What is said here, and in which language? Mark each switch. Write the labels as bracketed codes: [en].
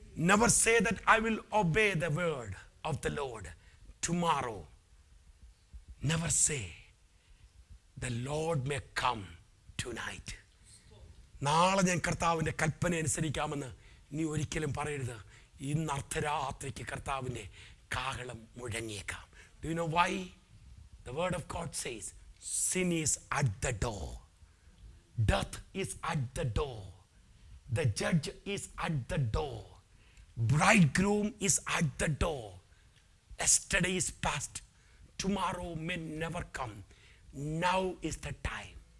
[en] Never say that I will obey the word of the Lord tomorrow. Never say the Lord may come tonight. [ml] നാളെ ഞാൻ കർത്താവിൻ്റെ കൽപ്പന അനുസരിക്കാമെന്ന് നീ ഒരിക്കലും പറയരുത്. ഇന്ന് അർദ്ധരാത്രിക്ക് കർത്താവിൻ്റെ കാഹളം മുഴങ്ങിയേക്കാം. [en] Do you know why? The word of God says sin is at the door. Death is at the door. The judge is at the door. Bridegroom is at the door. Yesterday is past. Tomorrow may never come. Now is the time.